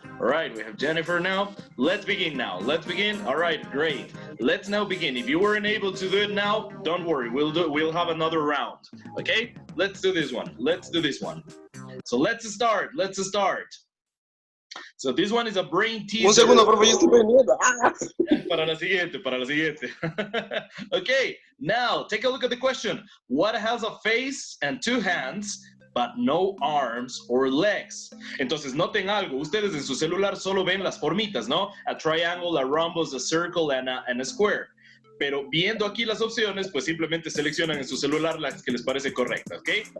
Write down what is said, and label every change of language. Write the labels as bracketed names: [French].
[English] All right, we have Jennifer now. Let's begin now. Let's begin. All right, great. Let's now begin. If you weren't able to do it now, don't worry. We'll have another round, okay? Let's do this one. Let's do this one. So let's start. Let's start. So this one is a brain teaser. [Spanish] Un segundo, profe, yo estoy perdiendo. Para la siguiente, para la siguiente. [English] Okay, now take a look at the question. What has a face and 2 hands, but no arms or legs? [Spanish] Entonces, noten algo. Ustedes en su celular solo ven las formitas, ¿no? [English] A triangle, a rhombus, a circle, and a square. [Spanish] Pero viendo aquí las opciones, pues simplemente seleccionan en su celular las que les parece correctas, okay?